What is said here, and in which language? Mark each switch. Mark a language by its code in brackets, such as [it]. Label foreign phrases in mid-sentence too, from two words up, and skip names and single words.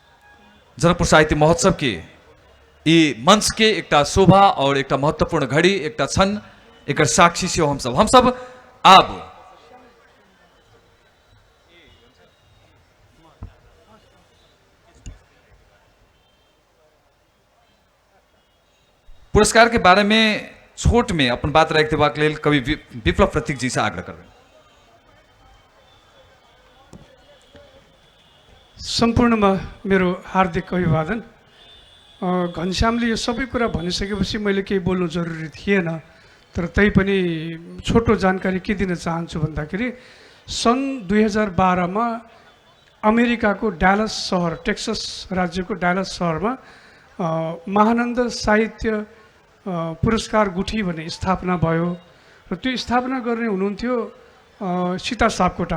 [mai] जनकपुर साहित्य महोत्सव के ई मंच के एकटा शोभा और एकटा महत्वपूर्ण घड़ी एकटा क्षण एक साक्षी से हम सब आब पुरस्कार के बारे में छोट में अपन बात रख देबाक लेल कवि विप्लव प्रतीक जी से आग्रह करबें। [ne] सम्पूर्णमा मेरो हार्दिक अभिवादन। घनश्यामले यो सबै कुरा भनिसकेपछि मैले केही बोल्नु जरुरी थिएन, तर तैपनि छोटो जानकारी के दिन चाहन्छु भन्दाखेरि सन् 2012 मा अमेरिकाको डालस सहर, टेक्सस राज्यको डालस सहरमा महानन्द साहित्य पुरस्कार गुठी भन्ने स्थापना भयो र त्यो स्थापना गर्ने हुनुहुन्थ्यो सीता सापकोटा।